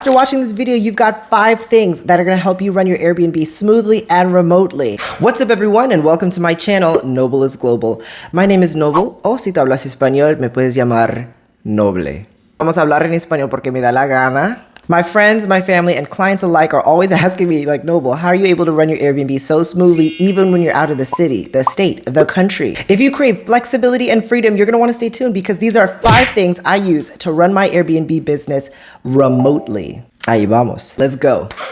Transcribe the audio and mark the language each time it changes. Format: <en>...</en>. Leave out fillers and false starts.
<en>After watching this video, you've got 5 things that are going to help you run your Airbnb smoothly and remotely. What's up everyone and welcome to my channel, Noble is Global. My name is Noble,</en> <es>o si tú hablas español, me puedes llamar Noble. Vamos a hablar en español porque me da la gana.</es> <en>My friends, my family, and clients alike are always asking me, like, Noble, how are you able to run your Airbnb so smoothly even when you're out of the city, the state, the country? If you crave flexibility and freedom, you're gonna wanna stay tuned because these are 5 things I use to run my Airbnb business remotely.</en> <es>Ahí vamos.</es> <en>Let's go.</en>